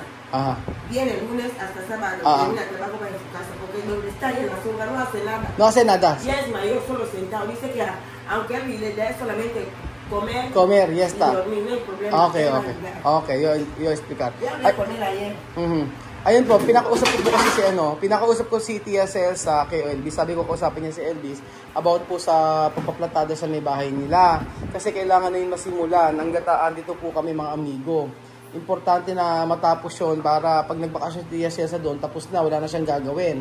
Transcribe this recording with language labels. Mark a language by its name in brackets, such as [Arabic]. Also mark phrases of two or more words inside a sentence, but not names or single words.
[Spanish] Ajá. Viene el lunes hasta sábado. Termina el trabajo, va en su casa. Porque donde está ahí en la zona no hace nada. No hace nada. Ya es mayor, solo sentado. Dice que aunque él le da solamente comer, ya está. Y dormir, no hay problema. Okay, yo explicar. Ya hablé con él ayer. [Filipino] Ayun po, pinakausap ko kasi pinakausap ko si Tia Celsa kay Elvis. Sabi ko, kausapin niya si Elvis about po sa pagpaplatado sa may bahay nila. Kasi kailangan na yun masimulan. Hanggataan dito po kami, mga amigo. Importante na matapos yun para pag nagbakasyon si Tia Celsa doon, tapos na, wala na siyang gagawin.